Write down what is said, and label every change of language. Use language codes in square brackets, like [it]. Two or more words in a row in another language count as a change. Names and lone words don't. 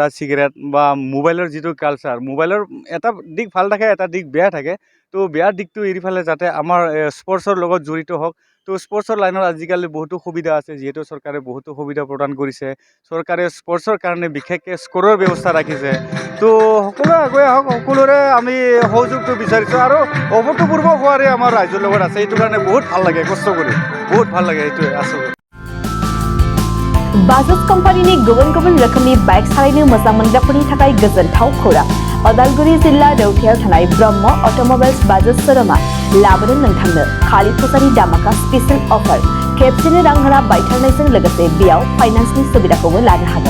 [as] চিগাৰেট বা মোবাইলৰ যিটো কালচাৰ মোবাইলৰ এটা দিশ ভাল থাকে এটা দিশ বেয়া থাকে তো বেয়া দিশটো এৰি ফালে যাতে আমাৰ স্পৰ্টছৰ লগত জড়িত হওক তো স্পৰ্টছৰ লাইনত আজিকালি বহুতো সুবিধা আছে যিহেতু চৰকাৰে বহুতো সুবিধা প্ৰদান কৰিছে চৰকাৰে স্পৰ্টছৰ কাৰণে বিশেষকৈ স্ক'ৰৰ ব্যৱস্থা ৰাখিছে তো সকলোৱে আগুৱাই আহক সকলোৰে আমি সহযোগটো বিচাৰিছোঁ আৰু অভূতপূৰ্ব হোৱাৰে আমাৰ ৰাইজৰ লগত আছে এইটো কাৰণে বহুত ভাল লাগে কষ্ট কৰি বহুত ভাল লাগে এইটোৱে আছোঁ [brx] बाजाज कम्पानीनि गुबुन गुबुन रोखोमनि बाइक सालायनो मोजां मोनग्राफोरनि थाखाय गोजोनथाव खौरां अदालगुरि जिल्ला रौथायाव थानाय ब्रह्म अट'मबाइल्स बाजाज शोरूमआ लाबोनो नोंथांनो खालि फुजानि दामाका [en] special offer [brx] खेबसेनो रां होना बायथारनायजों लोगोसे बेयाव फाइनान्सनि सुबिदाखौबो लानो हागोन